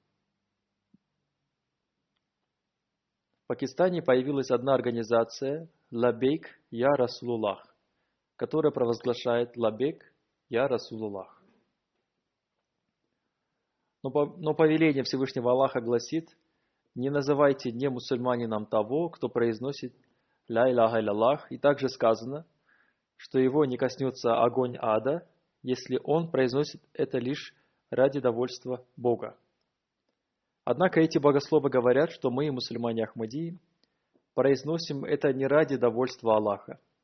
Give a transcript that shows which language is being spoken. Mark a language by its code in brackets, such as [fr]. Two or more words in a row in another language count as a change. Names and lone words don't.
[ru] В Пакистане появилась одна организация [ar] «لبيك يا رسول الله», [ru] которая провозглашает «Лаббейк Я Расулуллах». Но повеление Всевышнего Аллаха гласит, не называйте немусульманином того, кто произносит [ar] «لا إله إلا الله», [ru] и также сказано, что его не коснется огонь ада, если он произносит это лишь ради довольства Бога. Однако эти богословы говорят, что мы, мусульмане Ахмадии, произносим это не ради довольства Аллаха.